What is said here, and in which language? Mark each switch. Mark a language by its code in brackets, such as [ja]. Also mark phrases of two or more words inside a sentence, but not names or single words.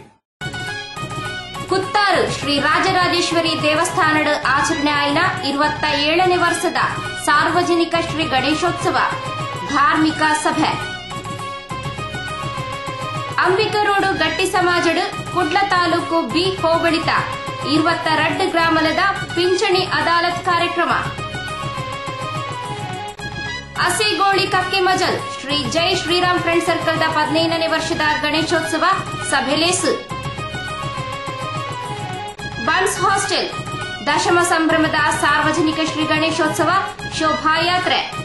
[kn] ಕುತ್ತಾರು ಶ್ರೀ ರಾಜರಾಜೇಶ್ವರಿ ದೇವಸ್ಥಾನದ ಆಚರಣೆ ಆಯ್ನ 27ನೇ ವರ್ಷದ ಸಾರ್ವಜನಿಕ ಶ್ರೀ ಗಣೇಶೋತ್ಸವ ಧಾರ್ಮಿಕ ಸಭೆ. [tcy] ಅಂಬಿಕರೋಡು ಗಟ್ಟಿ ಸಮಾಜದ ಕುಡ್ಲ ತಾಲೂಕು ಬಿ ಹೋಬಳಿತ 22 ಗ್ರಾಮದ ಪಿಂಚಣಿ ಅದಾಲತ್ ಕಾರ್ಯಕ್ರಮ. ಅಸಿಗೋಳಿ ಕಕ್ಕೆ ಮಜಲ್ ಶ್ರೀ ಜೈ ಶ್ರೀರಾಮ್ ಫ್ರೆಂಡ್ ಸರ್ಕಲ್ದ 15ನೇ ವರ್ಷದ ಗಣೇಶೋತ್ಸವ ಸಭೆಲೇಸು. [kn] ಬನ್ಸ್ ಹಾಸ್ಟೆಲ್ ದಶಮ ಸಂಭ್ರಮದ ಸಾರ್ವಜನಿಕ ಶ್ರೀ ಗಣೇಶೋತ್ಸವ ಶೋಭಾಯಾತ್ರೆ.